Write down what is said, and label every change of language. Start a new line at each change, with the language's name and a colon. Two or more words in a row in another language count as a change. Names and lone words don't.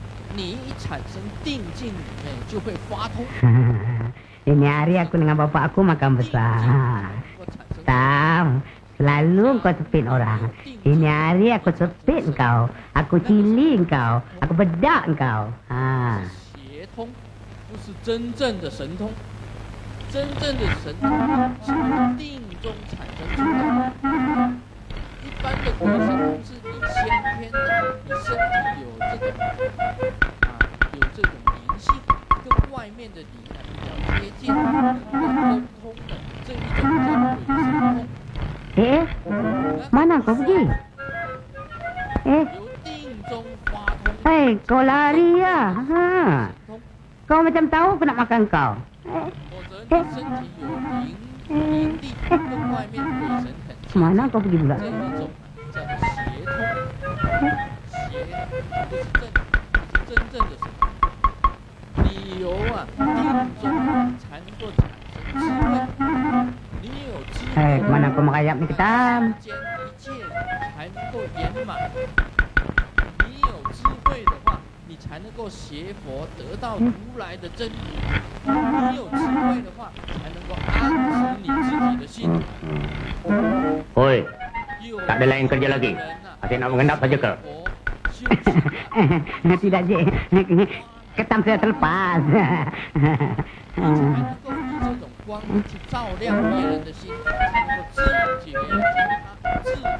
Chinese: 你一产生定境里面就会发通。
Malay: Ini hari aku dengan bapak aku makan besar. Tahu, selalu kau sepit orang. Ini hari aku sepit kau. Aku cili kau. Aku bedak kau.
Chinese: 邪通不是真正的神通，真正的神通是从定中产生出来的。一般的鬼神通是你先天的，你身体有这种灵性，跟外面的灵比较接近，能够沟通的这一种叫鬼神通。
Malay: mana kau pergi?
Chinese: 由定中发通。
Malay: Kau lari ya? Kau macam tahu aku nak makan kau.
Chinese: 否则你身体有灵力，跟外面鬼神很近。
Malay: Mana kau pergi pula?
Chinese: 这一种叫做邪通，邪不是真正的神通。你由定中才能够产生智慧，你有智慧，
Malay: Mana kau merayap ni ketam?
Chinese: 间一切才能够圆满。你有智慧的话，你才能够学佛得到如来的真理。你有智慧的话，才能够安置你自己的心。
Malay: Oi, tak ada lain kerja lagi. Asyik nak mengendap saja ke? Tidak, Cik. Ketam saya terlepas.
Chinese: 才能够以这种光去照亮别人的心，才能够自觉他自度。